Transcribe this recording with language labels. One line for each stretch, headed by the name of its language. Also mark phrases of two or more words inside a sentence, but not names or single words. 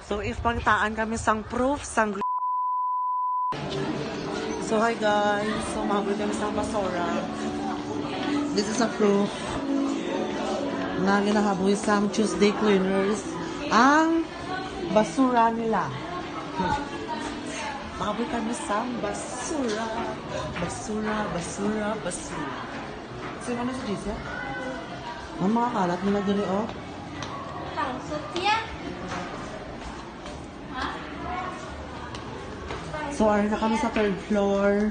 Hiligaynon: So, if pangtaan kami sang proof, sang...
English: So, hi guys.
Hiligaynon: So, mahabol kami sang basura.
English: This is a proof
Hiligaynon: na ginahaboy sang Tuesday cleaners ang basura nila. Mahabol kami sang basura. Basura, basura, basura. Sino na si Jisa? Ang mga kalat nila dali, oh. So, ari na kami sa
English: third floor.